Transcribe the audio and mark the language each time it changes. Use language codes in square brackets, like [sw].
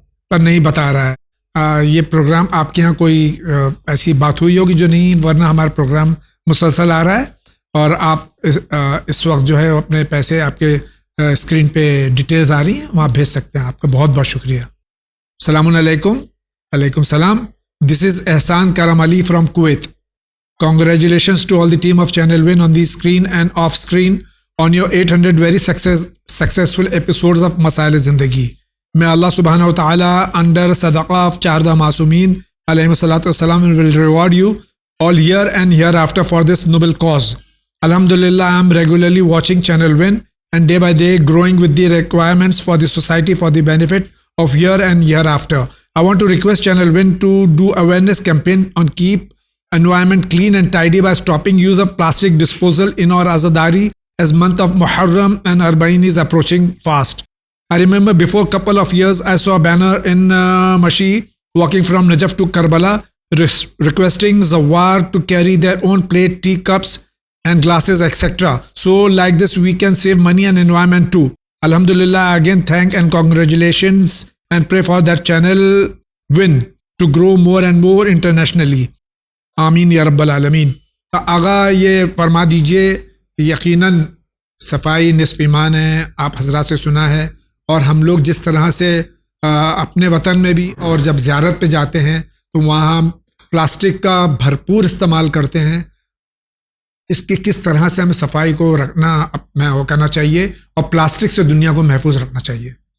[ur] پر نہیں بتا رہا ہے۔ یہ پروگرام آپ کے ہاں کوئی ایسی بات ہوئی ہوگی جو نہیں، ورنہ ہمارا پروگرام مسلسل آ رہا ہے اور آپ اس وقت جو ہے اپنے پیسے آپ کے اسکرین پہ ڈیٹیلز آ رہی ہیں، وہاں بھیج سکتے ہیں۔ آپ کا بہت بہت شکریہ۔ السلام علیکم۔ وعلیکم السلام۔ [en] This is Ehsan Karam Ali from Kuwait. Congratulations to all the team of Channel Win on the screen and off screen on your 800 very successful episodes of Masail Zindagi. May Allah subhanahu wa ta'ala under sadaqah of Charda Masumeen alayhi salatu wassalam will reward you all year and hereafter for this noble cause. Alhamdulillah, I am regularly watching Channel Win and day by day growing with the requirements for the society for the benefit of year and hereafter. I want to request Channel Win to do awareness campaign on keep environment clean and tidy by stopping use of plastic disposal in our Azadari as month of Muharram and Arba'in is approaching fast. I remember before couple of years I saw a banner in Mashi walking from Najaf to Karbala requesting Zawar to carry their own plate, tea cups and glasses etc. So like this we can save money and environment too. Alhamdulillah, again thank and congratulations and pray for that Channel Win to grow more and more internationally. [ur] آمین یا رب العالمین۔ آغا یہ فرما دیجئے، یقیناً صفائی نصف ایمان ہے، آپ حضرات سے سنا ہے، اور ہم لوگ جس طرح سے اپنے وطن میں بھی اور جب زیارت پہ جاتے ہیں تو وہاں پلاسٹک کا بھرپور استعمال کرتے ہیں، اس کی کس طرح سے ہمیں صفائی کو رکھنا کرنا چاہیے اور پلاسٹک سے دنیا کو محفوظ رکھنا چاہیے۔